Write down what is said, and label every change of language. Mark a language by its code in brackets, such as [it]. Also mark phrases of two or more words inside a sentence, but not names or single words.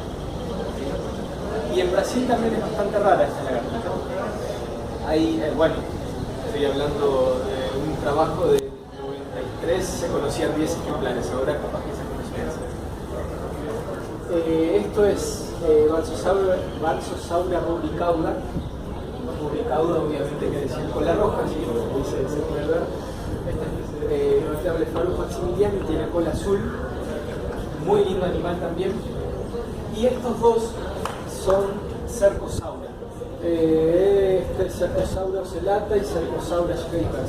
[es] Y en Brasil también es bastante rara esta lagartija. Hay, bueno, estoy hablando de un trabajo de 93, se conocían 10 ejemplares, ahora capaz que se conocían. Esto es Valsosaura rubricauda. Rubricauda, obviamente, que decir cola roja, así como se puede ver. Este es Notable maximiliano y tiene cola azul. Muy lindo animal también. Y estos dos son Cercosaura. Este es Cercosaura ocellata y Cercosaura schreibers.